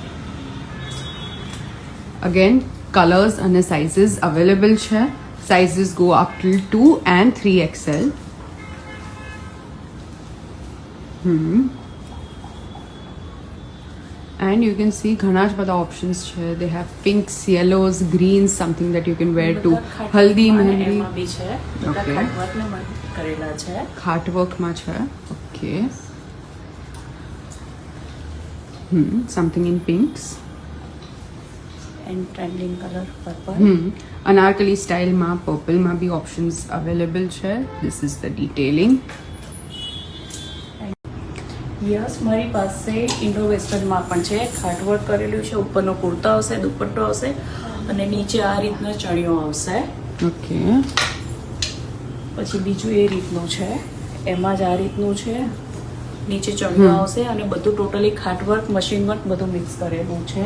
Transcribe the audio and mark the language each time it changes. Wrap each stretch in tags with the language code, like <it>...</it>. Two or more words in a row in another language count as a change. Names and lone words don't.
<en>Again, colors and sizes available છે. Sizes go up till 2 and 3XL. And you can see</en> <gu>ઘણા જ બધા</gu> <en>options છે. They have pinks, yellows, greens, something that you can wear to haldi, mehndi.</en> <gu>એમાં બી છે. બધા Okay. ખાટવર્કને કરેલા છે.</gu> <en>Heart work</en> <gu>માં છે.</gu> <en>Okay. Something in pinks. And trending color purple.</en> <gu>અનારકલી સ્ટાઇલમાં પર્પલમાં બી</gu> <en>options available</en> <gu>છે.</gu> <en>This is the detailing.</en> <gu>યસ, મારી પાસે ઇન્ડો વેસ્ટર્નમાં પણ છે. ખાટવર્ક કરેલું છે. ઉપરનો કુર્તો આવશે, દુપટ્ટો આવશે અને નીચે આ રીતનો ચણિયો આવશે. Okay. પછી બીજું એ રીતનું છે, એમાં જ આ રીતનું છે, નીચે ચણિયો આવશે અને બધું ટોટલી ખાટવર્ક,</gu> <en>machine work</en> <gu>બધું મિક્સ કરેલું છે.</gu>